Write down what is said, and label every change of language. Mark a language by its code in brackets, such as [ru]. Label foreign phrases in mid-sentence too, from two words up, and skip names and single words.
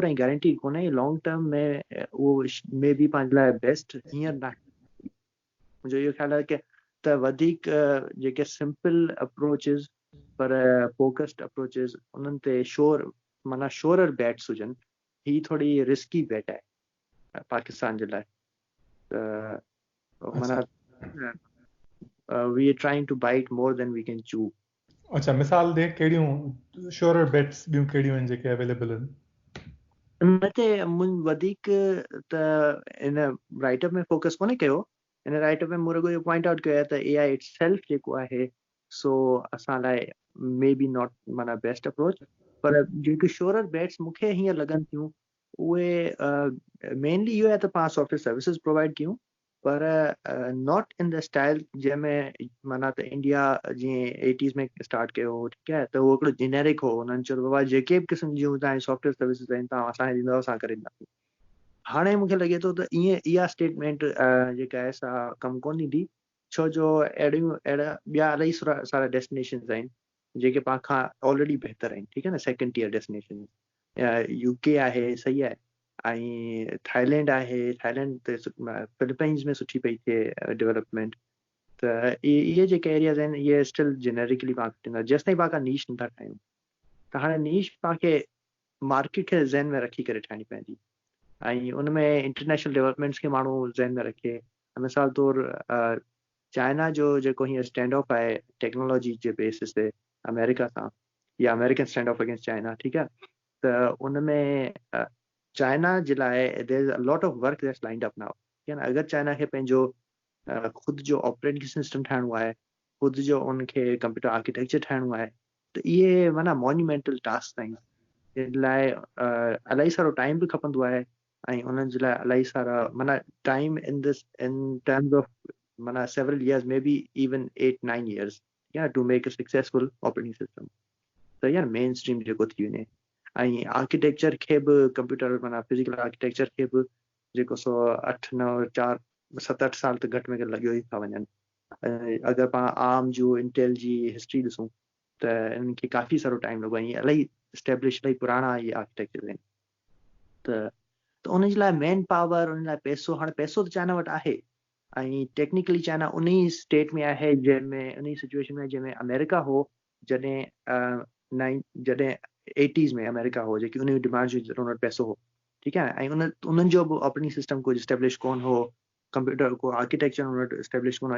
[sd] ऐं गारंटी कोन्हे [en] long term [sd] में उहो मे बी पंहिंजे लाइ बेस्ट हींअर न मुंहिंजो इहो ख़्यालु आहे की त वधीक जेके [en] simple approaches [sd] पर [en] focused approaches [sd] उन्हनि ते माना [en] surer bets [sd] हुजनि ही थोरी [en] risky bet [sd] आहे पाकिस्तान जे लाइ माना [en] we are trying to bite more than we can chew. [sd] अच्छा मिसाल दे कहिड़ियूं [en] surer bets [sd] ॿियूं कहिड़ियूं आहिनि जेके अवेलेबल आहिनि मते वधीक त इन राइटअप में फोकस कोन्हे कयो इन राइटअप में मूं रुॻो इहो [en] point out [sd] कयो आहे त [en] AI itself [sd] जेको आहे सो असां लाइ [en] maybe not [sd] माना [en] best approach, [sd] पर जेके [en] surer bets [sd] मूंखे हीअं लॻनि थियूं उहे मेनली इहो आहे त पाण [en] software services [sd] प्रोवाइड कयूं, पर [en] not in the style [sd] जंहिंमें माना त इंडिया जीअं 80s में स्टार्ट कयो हो, ठीकु आहे, त उहो हिकिड़ो जेनेरिक हो, हुननि चयो बाबा जेके बि क़िस्म जूं तव्हांजी [en] software services [sd] आहिनि तव्हां असांखे ॾींदव असां करे ॾींदासीं। हाणे मूंखे लॻे थो त इहा स्टेटमेंट जेका आहे सा कमु कोन ईंदी, छो जो अहिड़ा ॿिया इलाही सारा डेस्टिनेशन्स आहिनि जेके पाण खां ऑलरेडी बहितर आहिनि, ठीकु आहे न, [en] second tier destination. [sd] यूके आहे, सही आहे, ऐं थाईलैंड आहे, थाईलैंड ते फिलीपाइंस में सुठी पई थिए डेवलपमेंट। त इहे जेके एरियाज़ आहिनि इहे [en] still generically [sd] पाण ॾींदा, जेसि ताईं पाण नीश नथा ठाहियूं। त हाणे नीश पाण खे मार्केट खे ज़हन में रखी करे ठाहिणी पवंदी, ऐं उन में [en] international developments [sd] खे माण्हू ज़हन में रखे। मिसाल तौरु चाइना जो जेको हीअं [en] stand off [sd] आहे टेक्नोलॉजी जे बेसिस ते अमेरिका सां, [en] या American stand off against China, [sd] ठीकु आहे, त उन में चाइना जे लाइ [en] there is a lot of work that's lined up now, [sd] ठीकु आहे न। अगरि चाइना खे पंहिंजो ख़ुदि जो [en] operating system [sd] ठाहिणो आहे, ख़ुदि जो उनखे [en] computer architecture [sd] ठाहिणो आहे, त इहे माना [en] monumental task [sd] आहिनि, जिन लाइ इलाही सारो टाइम बि खपंदो आहे, ऐं उन्हनि जे लाइ इलाही सारा माना [en] time in terms of [sd] माना [en] several years, maybe even 8-9 years, to make a successful operating system. [sd] त यार [en] mainstream [sd] जेको थी वञे, ऐं आर्किटेक्चर खे बि कंप्यूटर माना [en] physical architecture [sd] खे बि जेको 7-8 साल त घटि में घटि लॻियो ई था वञनि। अगरि पाण आर्म जो इंटेल जी हिस्ट्री ॾिसूं त इन्हनि खे काफ़ी सारो टाइम लॻो, ऐं इलाही इस्टेब्लिश, इलाही पुराणा इहे आर्किटेक्चर आहिनि। त उन जे लाइ [en] manpower, [sd] उन लाइ पैसो, हाणे पैसो त चाइना वटि आहे, ऐं टेक्निकली चाइना उन ई स्टेट में आहे जंहिंमें, उन ई सिचुएशन में जंहिंमें अमेरिका हो जॾहिं 80s में अमेरिका हो, जेकी उन डिमांड जो उन वटि पैसो हो, ठीकु आहे, ऐं उन्हनि जो बि [en] operating system [sd] कुझु इस्टेब्लिश कोन हो, कंप्यूटर को आर्किटेक्चर उन वटि इस्टेब्लिश कोन हो।